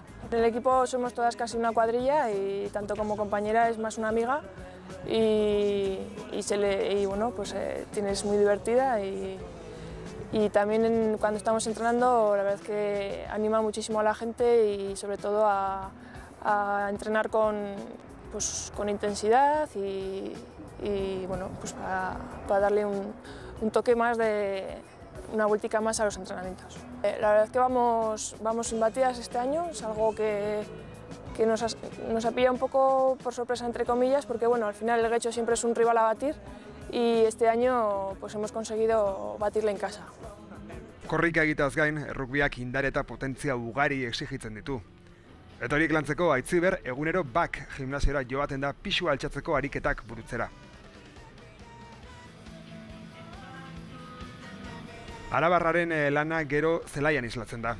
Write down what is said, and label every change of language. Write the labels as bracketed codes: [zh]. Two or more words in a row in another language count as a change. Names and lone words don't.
[es] En el equipo somos todas casi una cuadrilla y tanto como compañera es más una amiga y bueno, pues es muy divertida y también cuando estamos entrenando la verdad es que anima muchísimo a la gente y sobre todo a entrenar con intensidad y bueno, pues para darle un toque más una vueltica más a los entrenamientos. La verdad es que vamos imbatidas este año, es algo que nos ha pillado un poco por sorpresa entre comillas porque bueno, al final el Getxo siempre es un rival a batir y este año pues hemos conseguido batirle en casa. [eu] Korrika egiteaz gain, errugbiak indar eta potentzia ugari exigitzen ditu. Eta horiek lantzeko Aitziber egunero bak gimnasiora joaten da pisua altxatzeko ariketak burutzera. Arabarraren lana gero zelaian islatzen da.